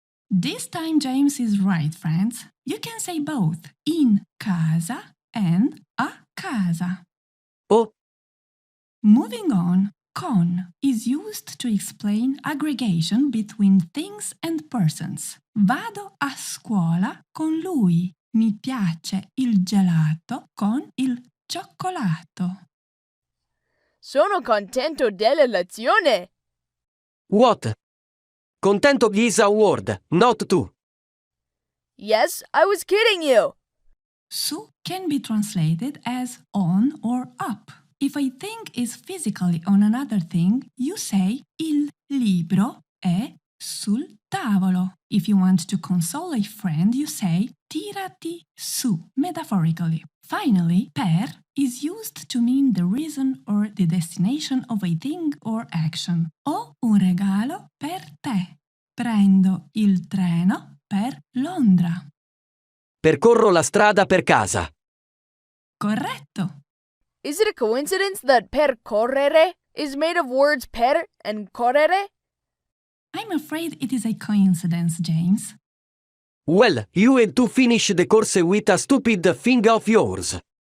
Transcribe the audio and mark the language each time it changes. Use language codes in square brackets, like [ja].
[en] This time James is right, friends. You can say both in casa and a casa. Oh. Moving on, con is used to explain aggregation between things and persons. [it] Vado a scuola con lui. Mi piace il gelato con il cioccolato. Sono contento della lezione. [en] What? Contento is a word, not to. Yes, I was kidding you. Su can be translated as on or up. If a thing is physically on another thing, you say [it] il libro è sul tavolo. [en] If you want to console a friend, you say [it] tirati su, [en] metaphorically. Finally, per is used to mean the reason or the destination of a thing or action. [it] Ho un regalo per te. Prendo il treno per Londra. Percorro la strada per casa. Corretto. [en] Is it a coincidence that percorrere is made of words per and correre? I'm afraid it is a coincidence, James. Well, you had to finish the course with a stupid thing of yours.